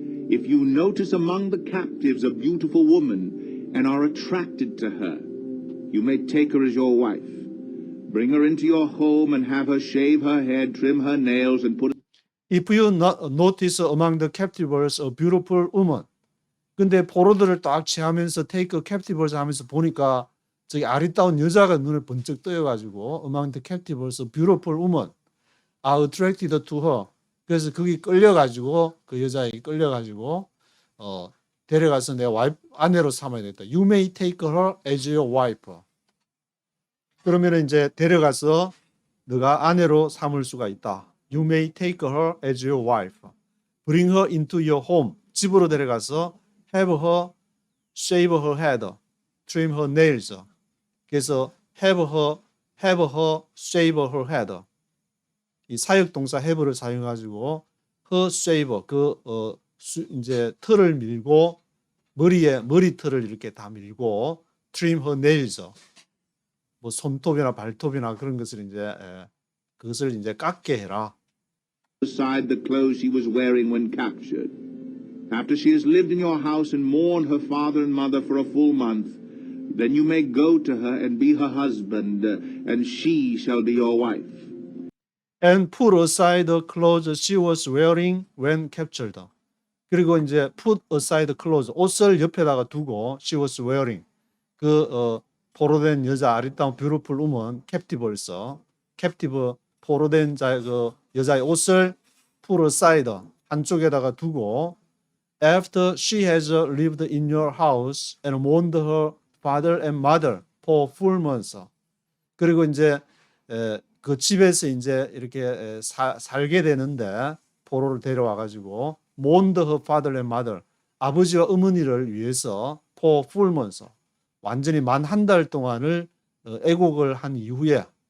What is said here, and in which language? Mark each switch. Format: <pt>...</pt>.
<en>if you notice among the captives a beautiful woman and are attracted to her, you may take her as your wife. Bring her into your home and have her shave her head, trim her nails, and put If you notice among the captives a beautiful woman.</en> <ko>근데 포로들을 딱 취하면서</ko> <en>take captives</en> <ko>하면서 보니까 저기 아리따운 여자가 눈에 번쩍 떠여가지고</ko> <en>among the captives a beautiful woman are attracted to her.</en> <ko>그래서 거기 끌려가지고 그 여자에게 끌려가지고 데려가서 내 아내로 삼아야 되겠다.</ko> <en>You may take her as your wife.</en> <ko>그러면 이제 데려가서 너가 아내로 삼을 수가 있다.</ko> <en>You may take her as your wife. Bring her into your home.</en> <ko>집으로 데려가서</ko> <en>have her shave her head, trim her nails.</en> <ko>그래서</ko> <en>have her shave her head.</en> <ko>이 사역 동사 have를 사용해 가지고</ko> <en>her shave</en> <ko>이제 털을 밀고 머리털을 이렇게 다 밀고</ko> <en>trim her nails.</en> <ko>뭐 손톱이나 발톱이나 그런 것을 이제 그것을 이제 깎게 해라.</ko> <en>aside the clothes she was wearing when captured. After she has lived in your house and mourned her father and mother for a full month, then you may go to her and be her husband, and she shall be your wife. And put aside the clothes she was wearing when captured.</en> <ko>그리고 이제</ko> <en>put aside clothes,</en> <ko>옷을 옆에다가 두고</ko> <en>she was wearing.</en> <ko>포로된 여자 아리따운</ko> <en>beautiful woman, captive</en> <ko>포로된 여자의 옷을</ko> <en>put aside</en> <ko>한쪽에다가 두고</ko> <en>after she has lived in your house and mourned her father and mother for full months.</en> <ko>그리고 이제 그 집에서 이제 이렇게 살게 되는데 포로를 데려와 가지고</ko> <en>mourned her father and mother</en> <ko>아버지와 어머니를 위해서</ko> <en>for full months</en> <ko>완전히 만 한 달 동안을 애곡을 한 이후에</ko>